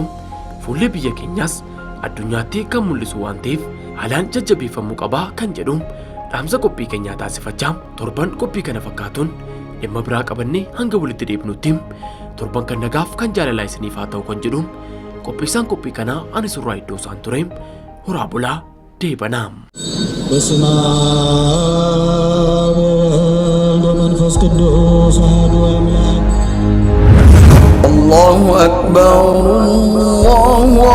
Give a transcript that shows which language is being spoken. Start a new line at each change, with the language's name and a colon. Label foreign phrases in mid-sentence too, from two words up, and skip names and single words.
Oromo: fuullee biyya keenyaas addunyaatti kan mul'isu waan ta'eef haalaan jajjabeeffamuu qabaa kan jedhu dhaamsa qophii keenyaa taasifachaa torban qophii kana fakkaatuun dhimma biraa qabannee hanga walitti deebinutti torban kan nagaaf kan jaalalaa isiniif haa ta'u kan jedhu qopheessaan qophii kanaa ani surraa iddoo isaan ture horaa bulaa deebanaa.
Geez: በስመ አብ ወወልድ ወመንፈስ ቅዱስ አሐዱ አምላክ
Arabic: الله أكبر الله